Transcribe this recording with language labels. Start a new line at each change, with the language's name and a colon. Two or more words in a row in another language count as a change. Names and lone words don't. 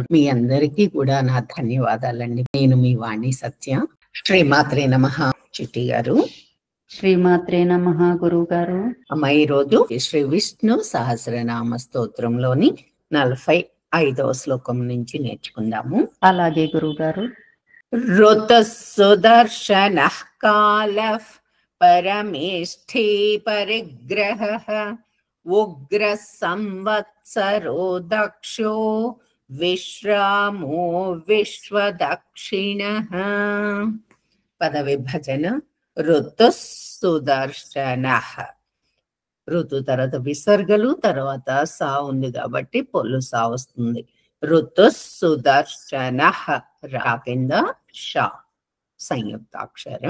Telugu: మీ అందరికీ కూడా నా ధన్యవాదాలండి. నేను మీ వాణి సత్య. శ్రీమాత్రే నమః. చిట్టి గారు. శ్రీమాత్రే నమః గురువు గారు. అమ్మ, ఈరోజు శ్రీ విష్ణు సహస్రనామ స్తోత్రంలోని 45వ శ్లోకం నుంచి నేర్చుకుందాము. అలాగే గురువు గారు.
Sanskrit: ऋतः सुदर्शनः कालः परमेष्ठी परिग्रहः उग्रः संवत्सरो दक्षो विश्रामो विश्वदक्षिणः. పదవిభజన. ऋतुः सुदर्शनः.
Telugu: ఋతు తర్వాత విసర్గలు, తర్వాత సా ఉంది కాబట్టి పొల్లు సా వస్తుంది.
Sanskrit: ऋतुः सुदर्शनः.
Telugu: రా కింద షా సంయుక్తాక్షరం.